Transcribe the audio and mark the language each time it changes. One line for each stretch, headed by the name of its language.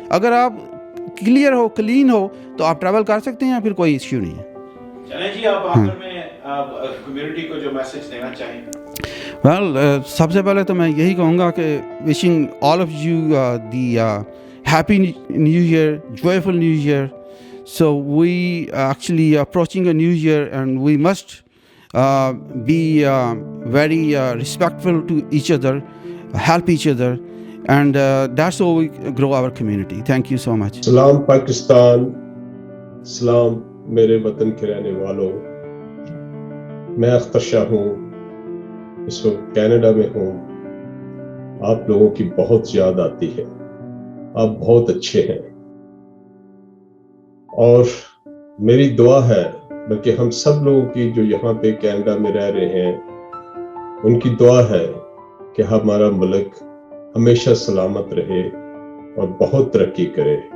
Urdu: اگر آپ کلیئر ہو, کلین ہو, تو آپ ٹریول کر سکتے ہیں, پھر کوئی ایشو نہیں ہے. چلیں جی, آپ آخر میں کمیونٹی کو جو میسج دینا چاہیں.
English: well
Urdu: سب سے پہلے تو میں یہی کہوں گا کہ
English: Wishing all of you the happy new year, joyful new year. So we actually approaching a new year and we must be very respectful to each other, help each other, and that's how we grow our community. Thank you so much.
Urdu: سلام پاکستان, سلام میرے وطن کے رہنے والوں. میں اختر شاہ ہوں, اس وقت کینیڈا میں ہوں. آپ لوگوں کی بہت یاد آتی ہے, آپ بہت اچھے ہیں, اور میری دعا ہے, بلکہ ہم سب لوگوں کی جو یہاں پہ کینیڈا میں رہ رہے ہیں ان کی دعا ہے کہ ہمارا ملک ہمیشہ سلامت رہے اور بہت ترقی کرے.